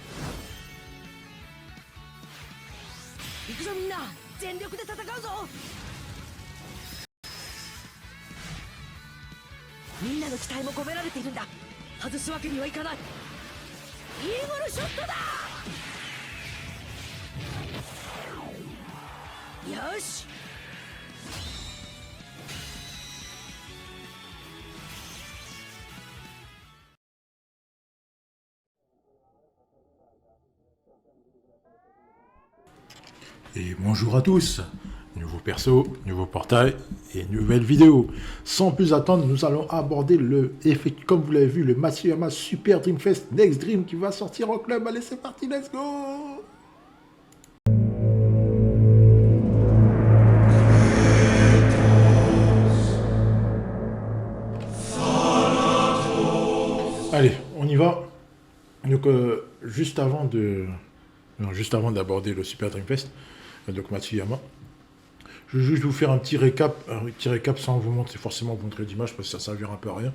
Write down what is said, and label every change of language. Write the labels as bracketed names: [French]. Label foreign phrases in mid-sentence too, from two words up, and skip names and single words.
[Japanese] 行くぞみんな、全力で戦うぞ。みんなの期待も込められているんだ。外すわけにはいかない。イーグルショットだ。よし。 [French] Et bonjour à tous, nouveau perso, nouveau portail et nouvelle vidéo. Sans plus attendre, nous allons aborder comme vous l'avez vu, le Matsuyama Super Dream Fest Next Dream qui va sortir en club. Allez, c'est parti, [English] let's go! [French] Allez, on y va. Donc, juste avant d'aborder le Super Dream Fest, donc Matsuyama, je vais juste vous faire un petit récap sans vous montrer forcément vous montrer d'image parce que ça servira un peu à rien.